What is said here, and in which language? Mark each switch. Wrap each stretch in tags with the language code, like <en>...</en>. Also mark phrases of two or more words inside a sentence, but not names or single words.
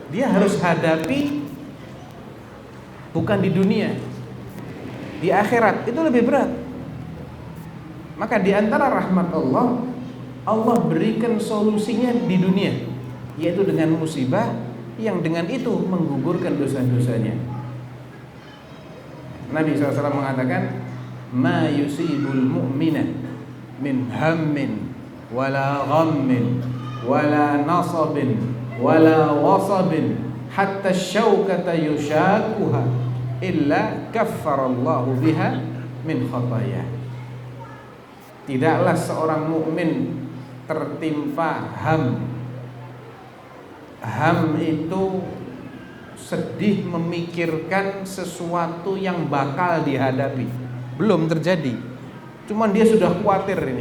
<id>Dia harus hadapi bukan di dunia, di akhirat itu lebih berat. Maka di antara rahmat Allah, Allah berikan solusinya di dunia, yaitu dengan musibah yang dengan itu menggugurkan dosa-dosanya. Nabi SAW mengatakan,</id> <ar>ما يصيب المؤمن من هم ولا غم ولا نصب ولا وصب حتى الشوكة يشاكها إلا كفر الله بها من خطايا.</ar> <id>Tidaklah seorang mukmin tertimpa ham. Ham itu sedih memikirkan sesuatu yang bakal dihadapi, belum terjadi, cuman dia sudah khawatir ini.</id>